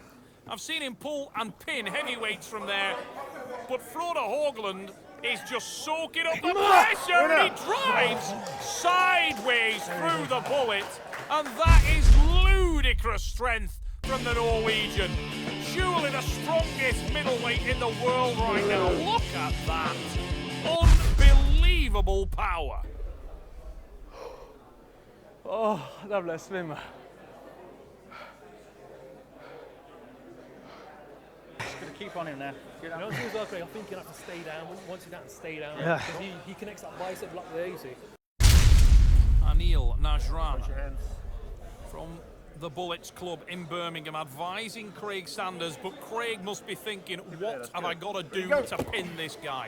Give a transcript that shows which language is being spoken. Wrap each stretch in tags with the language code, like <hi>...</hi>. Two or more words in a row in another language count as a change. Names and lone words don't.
<en>I've seen him pull and pin heavyweights from there, but Frode Haugland is just soaking up the pressure, and he drives sideways through the Bullet, and that is ludicrous strength from the Norwegian. Surely the strongest middleweight in the world right now. Look at that. Unbelievable power.</en> <no>Åh, der ble jeg svimmel.</no> <en>Just gonna keep on him there. Get You know, out. as soon as I agree, I think you'll have to stay down. Once you're down, stay down. Yeah. Because he connects that bicep block there, you see. Anil Najrana Put your hands. from the Bullets Club in Birmingham advising Craig Sanders, but Craig must be thinking, what have I got to do to pin this guy?</en>